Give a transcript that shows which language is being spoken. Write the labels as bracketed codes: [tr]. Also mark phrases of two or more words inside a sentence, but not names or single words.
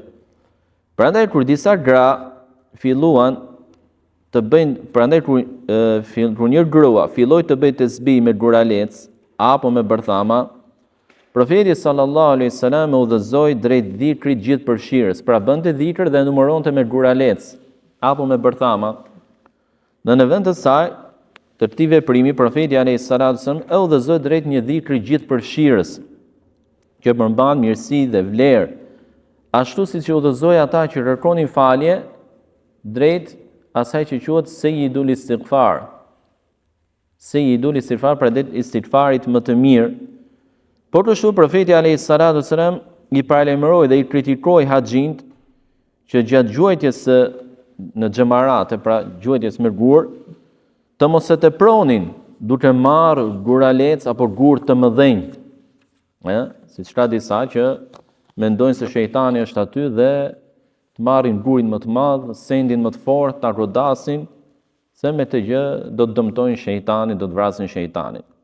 [sq] Prandaj kur disa gra filluan të bëjnë, prandaj kur një grua filloi të bëjë tesbih me guralec apo me bërthama, profeti [ar] صلى الله عليه وسلم [sq] e udhëzoi drejt dhikrit gjithëpërfshirës, pra bënte dhikr dhe numëronte me guralec apo me bërthama. Dhe në vend të saj, të këtij veprimi, profeti [ar] عليه الصلاة السلام [sq] e udhëzoi drejt një dhikri gjithëpërfshirës, që përmban mirësi dhe vlerë, ashtu siç e udhëzoi ata që kërkonin falje drejt asaj që quhet [ar] سيد الاستغفار. سيد الاستغفار, [sq] pra drejt istighfarit më të mirë. Por kështu profeti [ar] عليه الصلاة السلام [sq] I paralajmëroi dhe I kritikoi haxhint që gjatë gjuajtjes në xhamarate, pra gjuajtjes me gur, të mos e tepronin duke marrë guralec apo gur të mëdhenj. Siç ka disa që mendojnë se shejtani është aty dhe të marrin gurin më të madh, sendin më të fortë, ta godasin, se me të gjë do të dëmtojnë shejtanin, do të vrasin shejtanin.